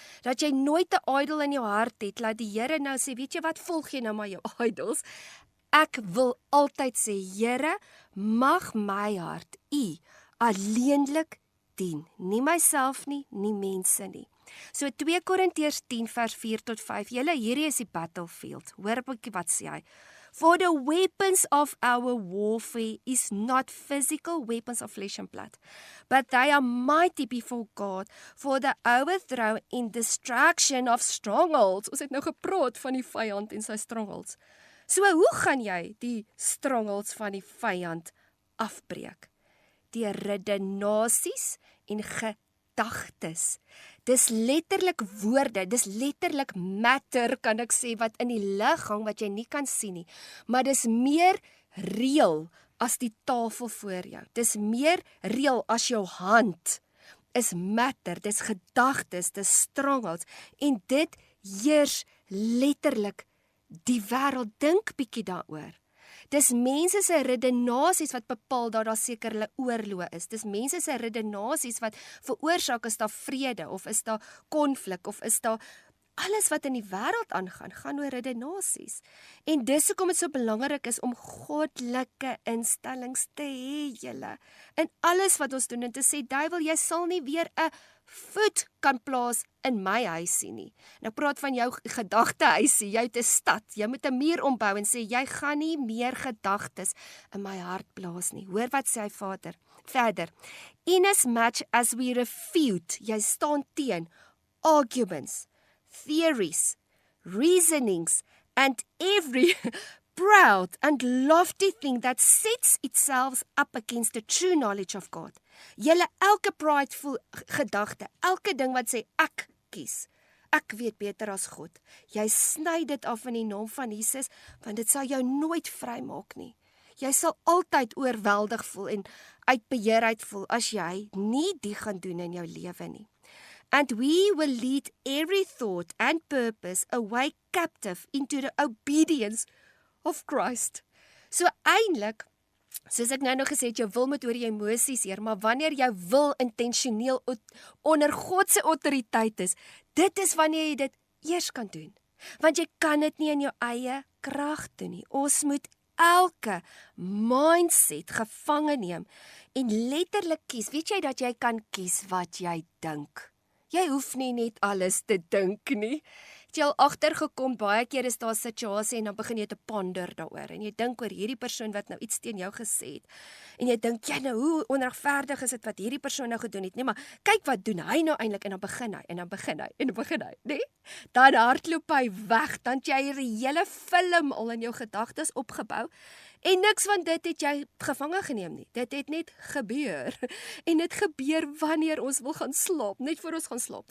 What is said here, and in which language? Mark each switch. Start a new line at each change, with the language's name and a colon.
Afrikaans: Dat jy nooit 'n idol in jou hart het, laat die Here nou sê, weet jy wat, volg jy nou maar jou idols. Ek wil altyd sê, Here, mag my hart U alleenlik dien, nie myself nie, nie mense nie. So 2 Korintiërs 10 vers 4 tot 5, julle, hierdie is die battlefield, hoor 'n bietjie wat sê hy.
English: For the weapons of our warfare is not physical weapons of flesh and blood, but they are mighty before God for the overthrow and destruction of strongholds.
Afrikaans: Ons het nou gepraat van die vyand en sy strongholds. So hoe gaan jy die strongholds van die vyand afbreek? Deur redenasies en gedagtes. Dis letterlik woorde, dis letterlik matter, kan ek sê, wat in die liggaam wat jy nie kan sien nie, maar dis meer reël as die tafel voor jou. Dis meer reël as jou hand. Is matter, dis gedagtes, dis strongholds, en dit heers letterlik die wêreld. Dink bietjie daaroor. Dis mense se redenasies wat bepaal dat daar seker hulle oorloë is. Dis mense se redenasies wat veroorsaak is daar vrede, of is daar konflik, of is daar alles wat in die wêreld aangaan, gaan oor redenasies. En dis hoekom dit so belangrik is om goddelike instellings te hê, julle. In alles wat ons doen, en te sê, duiwel, jy sal nie weer 'n voet kan plaas in my huisie nie. En ek praat van jou gedagtehuisie, jy het 'n stad, jy moet 'n muur ombou en sê, jy gaan nie meer gedagtes in my hart plaas nie. Hoor wat sê hy verder.
English: In as much as we refute,
Afrikaans: jy staan teen,
English: arguments, theories, reasonings, and every proud and lofty thing that sets itself up against the true knowledge of God.
Afrikaans: Julle elke prideful gedagte, elke ding wat sê ek kies, ek weet beter as God. Jy sny dit af in die naam van Jesus, want dit sal jou nooit vrymaak nie. Jy sal altyd oorweldig voel en uit beheer uit voel as jy nie die gaan doen in jou lewe nie.
English: And we will lead every thought and purpose away captive into the obedience of Christ.
Afrikaans: So eintlik, soos ek nou nog gesê het, jou wil moet oor jou emosies heer, maar wanneer jou wil intentioneel onder God se autoriteit is, dit is wanneer jy dit eers kan doen. Want jy kan dit nie in jou eie krag doen nie. Ons moet elke mindset gevange neem en letterlik kies. Weet jy dat jy kan kies wat jy dink? Jy hoef nie net alles te dink nie. Het jy al agtergekom, baie keer is daar 'n situasie en dan begin jy te ponder daaroor. En jy dink oor hierdie persoon wat nou iets teen jou gesê het. En jy dink, jy nou, hoe onregverdig is dit wat hierdie persoon nou gedoen het? Nee, maar kyk wat doen hy nou eintlik en dan begin hy, nee? Dan hardloop hy weg, dan het jy 'n hele film al in jou gedagtes opgebou. En niks van dit het jy gevange geneem nie. Dit het net gebeur. En dit gebeur wanneer ons wil gaan slaap, net voor ons gaan slaap.